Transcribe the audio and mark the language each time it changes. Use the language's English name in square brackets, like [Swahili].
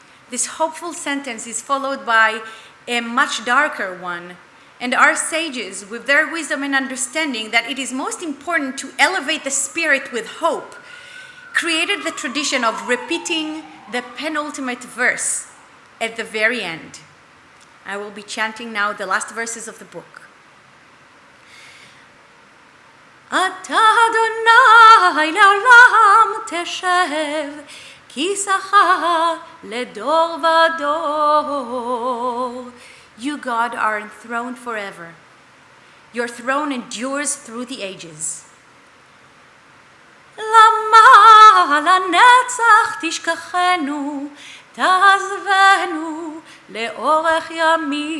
[English] This hopeful sentence is followed by a much darker one, and our sages, with their wisdom and understanding that it is most important to elevate the spirit with hope, created the tradition of repeating the penultimate verse at the very end. I will be chanting now the last verses of the book. [Hebrew] אתה אדוני לעולם תשב, כיסאך לדור ודור. [English] You, God, are enthroned forever. Your throne endures through the ages. [Hebrew] למה לנצח תשכחנו, תעזבנו לאורך ימים.